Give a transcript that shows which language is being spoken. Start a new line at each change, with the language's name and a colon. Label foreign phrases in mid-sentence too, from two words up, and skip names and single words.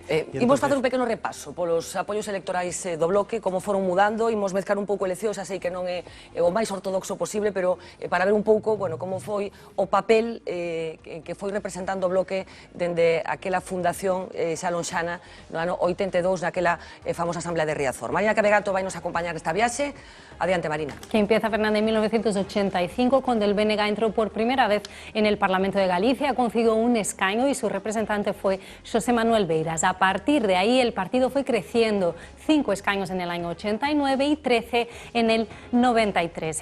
Galician: Imos facer un pequeno repaso polos apoios electorais do Bloque, como foron mudando, imos mezclar un pouco eleccións, xa sei que non é o máis ortodoxo posible, pero para ver un pouco, bueno, como foi o papel que foi representando o Bloque dende aquela fundación xalonxana no ano 82, naquela famosa Asamblea de Riazor. Marina Cabegato vai nos acompañar esta viaxe. Adiante, Marina.
Spanish: Que empieza, Fernanda, en 1985, cuando el BNG entró por primera vez en el Parlamento de Galicia, consiguió un escaño y su representante fue José Manuel Beiras. A partir de ahí el partido fue creciendo, 5 escaños en el año 89 y 13 en el 93.